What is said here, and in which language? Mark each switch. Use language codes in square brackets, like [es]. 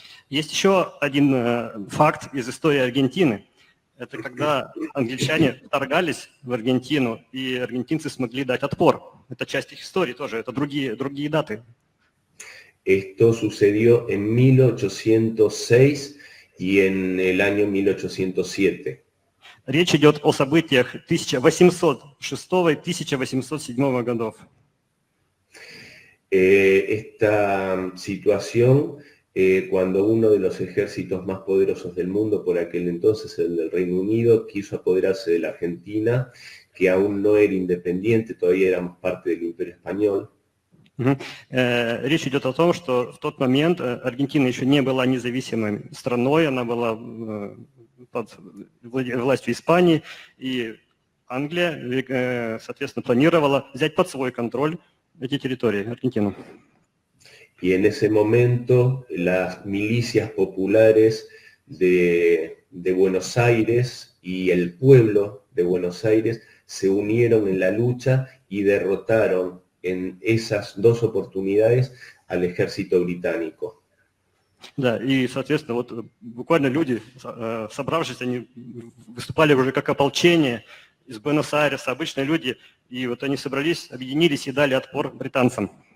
[ru] Есть еще один факт из истории Аргентины. Это когда англичане вторгались в Аргентину, и аргентинцы смогли дать отпор. Это часть их истории тоже, это другие даты. [es] Esto sucedió en 1806 y en el año 1807. [ru] Речь идет о событиях 1806 и 1807 годов. [es] Esta situación, cuando uno de los ejércitos más poderosos del mundo, por aquel entonces el del Reino Unido, quiso apoderarse de la Argentina, que aún no era independiente, todavía éramos parte del Imperio Español. [ru] Речь идет о том, что в тот момент Аргентина еще не была независимой страной, она была под властью Испании, и Англия, соответственно, планировала взять под свой контроль эти территории, Аргентину. [es] Y en ese momento las milicias populares de Buenos Aires y el pueblo de Buenos Aires se unieron en la lucha y derrotaron en esas dos oportunidades al ejército británico. [ru] Да, и, соответственно, вот буквально люди, собравшись, они выступали уже как ополчение из Буэнос-Айреса, обычные люди, и вот они собрались, объединились и дали отпор британцам.